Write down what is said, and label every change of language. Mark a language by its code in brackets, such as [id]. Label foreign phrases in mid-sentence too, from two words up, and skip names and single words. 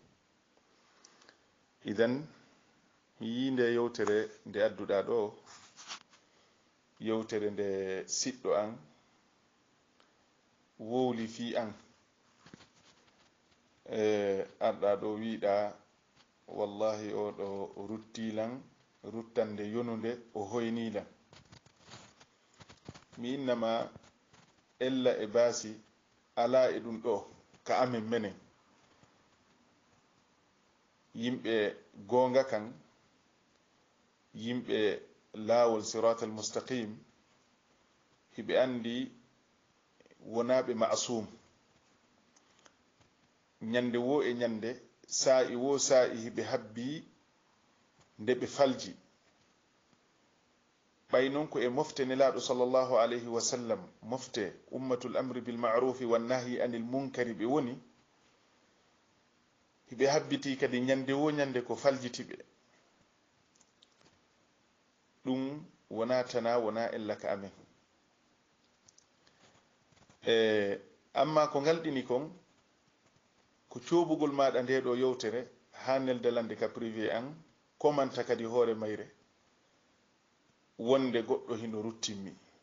[ff] idan mi yi nde yewtere nde adduɗa ɗo yewtere nde siɗɗo an wowli fi an arɗa ɗo wiɗa wallahi o ɗo ruttilan ruttande yonude o hoynilan. mi innama ella e baasi ala e ɗum ɗo ka amin menen yimɓe gonga kan yimɓe laawol [ar] صراط المستقيم [ff] hiɓe andi wonaɓe ma'sum. ñande wo e ñande sa'i wo sa'i hiɓe habbi nde ɓe falji ɓay noon ko e mofte nelaɗo [ar] صلى الله عليه وسلم [ff] mofte [ar] أمة الأمر بالمعروف والنهي عن المنكر [ff] ɓe woni hiɓe habbiti kadi ñande wo ñande ko faljitiɓe. ɗum wona tana wona ella ka amen amma ko ngalɗini kon ko coɓugol maɗa nde ɗo yewtere ha neldalande ka privé an komanta kadi hoore mayre wonde goɗɗo hino ruttinmi.